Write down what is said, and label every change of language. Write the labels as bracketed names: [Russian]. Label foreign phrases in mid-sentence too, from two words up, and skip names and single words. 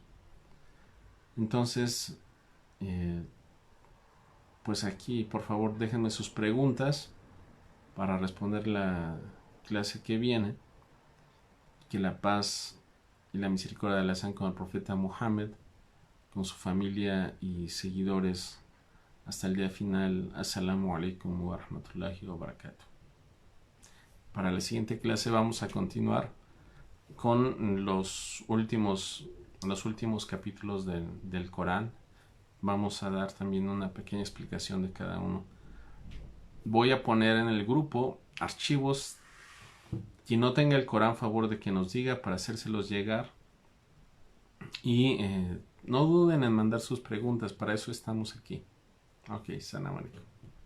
[Spanish] Entonces, pues aquí, por favor, déjenme sus preguntas para responder la clase que viene. Que la paz y la misericordia de Allah sean con el profeta Muhammad, con su familia y seguidores hasta el día final. [Arabic] السلام عليكم ورحمة الله وبركاته. [Spanish] Para la siguiente clase vamos a continuar con los últimos capítulos del Corán. Vamos a dar también una pequeña explicación de cada uno. Voy a poner en el grupo archivos. Quien no tenga el Corán, favor de que nos diga para hacérselos llegar. Y no duden en mandar sus preguntas, para eso estamos aquí. [Arabic] Ok, سلام عليكم.